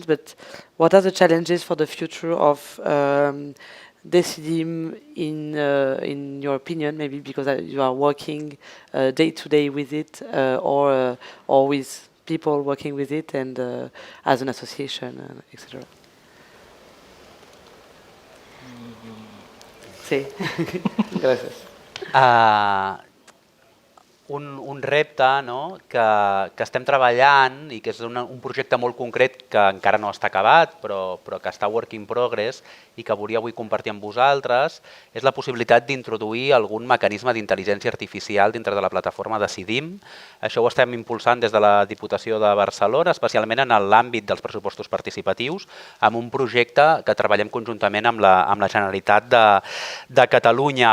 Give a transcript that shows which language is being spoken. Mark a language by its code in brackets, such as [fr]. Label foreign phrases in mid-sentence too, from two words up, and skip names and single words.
[en] But what are the challenges for the future of Decidim in your opinion? Maybe because you are working day to day with it, or with people working with it, and as an association, etc. [ca] Sí. Gràcies. Un repte, no?, que estem treballant i que és un projecte molt concret que encara no està acabat, però que està [en] work in progress [ca] i que volia avui compartir amb vosaltres, és la possibilitat d'introduir algun mecanisme d'intel·ligència artificial dintre de la plataforma Decidim. Això ho estem impulsant des de la Diputació de Barcelona, especialment en l'àmbit dels pressupostos participatius, amb un projecte que treballem conjuntament amb la Generalitat de Catalunya.